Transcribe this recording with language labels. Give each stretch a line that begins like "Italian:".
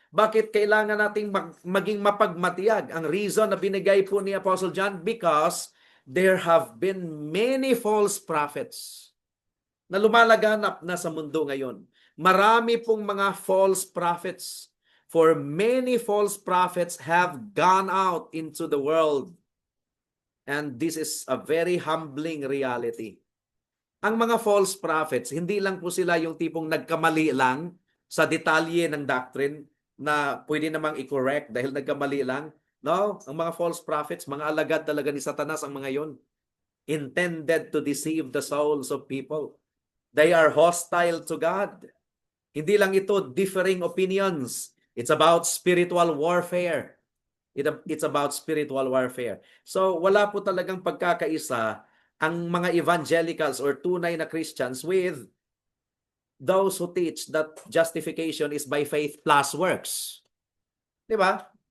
Filipino: Bakit kailangan nating maging mapagmatiyag? Ang reason na binigay po ni Apostle John,
English: because there have been many false prophets
Filipino: na lumalaganap na sa mundo ngayon. Marami pong mga false prophets.
English: For many false prophets have gone out into the world. And this is a very humbling reality.
Filipino: Ang mga false prophets, hindi lang po sila yung tipong nagkamali lang sa detalye ng doctrine na pwede namang i-correct dahil nagkamali lang. No, ang mga false prophets, mga alagad talaga ni Satanas ang mga yon.
English: Intended to deceive the souls of people. They are hostile to God.
Filipino: Hindi lang ito
English: differing opinions. It's about spiritual warfare. It's about spiritual warfare.
Filipino: So wala po talagang pagkakaisa ang mga evangelicals or tunay na Christians
English: with those who teach that justification is by faith plus works.
Filipino: Di ba?